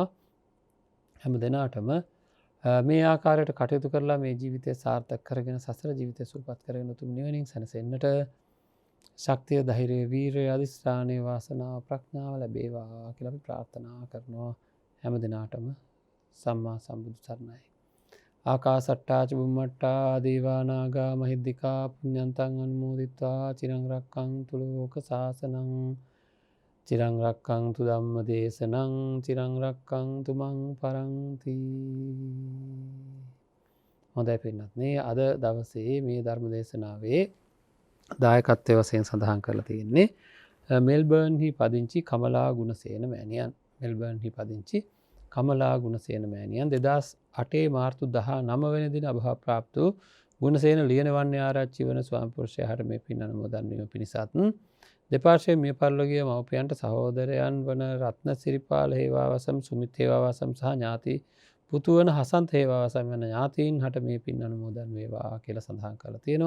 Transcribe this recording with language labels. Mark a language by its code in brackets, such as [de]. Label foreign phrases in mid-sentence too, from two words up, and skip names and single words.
[si] හැම දිනාටම මේ ආකාරයට කටයුතු කරලා මේ ජීවිතය සාර්ථක කරගෙන සසර ජීවිතය සුවපත් කරගෙන උතුම් නිවනින් සැනසෙන්නට ශක්තිය ධෛර්යය වීරිය අධිෂ්ඨානයේ වාසනාව ප්‍රඥාව ලැබේවා කියලා අපි ප්‍රාර්ථනා කරනවා. හැම දිනාටම සම්මා සම්බුදු සරණයි. [pi] ආකාසට්ටා ච බුම්මට්ටා දේවා නාග මහිද්దికා පුඤ්ඤන්තං අනුමෝදිත්වා චිරං රක්ඛන්තු ලෝක සාසනං චිරං රක්ඛන්තු ධම්ම දේශනං චිරං රක්ඛන්තු මං පරන්ති. [si] හොඳයි පින්වත්නි අද දවසේ මේ ධර්ම දේශනාවේ දායකත්වය වශයෙන් සඳහන් කරලා තියෙන්නේ මෙල්බර්න්හි පදිංචි කමලා ගුණසේන මෑණියන්. මෙල්බර්න්හි පදිංචි කමලා ගුණසේන මෑණියන් 2008 මාර්තු 19 වෙනි දින අභාවප්‍රාප්ත වූ ගුණසේන ලියනවන්නේ ආරච්චි වන ස්වාමි පුරුෂයාට මේ පින් අනුමෝදන් වීම පිණිසත් දෙපාර්ශ්වයේ මිය පරලෝකීය මව්පියන්ට සහෝදරයන් වන රත්න සිරිපාල හේවාවසම් සුමිත් හේවාවසම් සහ ඥාති පුතු වන හසන්ත හේවාවසම් යන ඥාතීන් හට මේ පින් අනුමෝදන් වේවා කියලා සඳහන් කරලා තියෙනවා.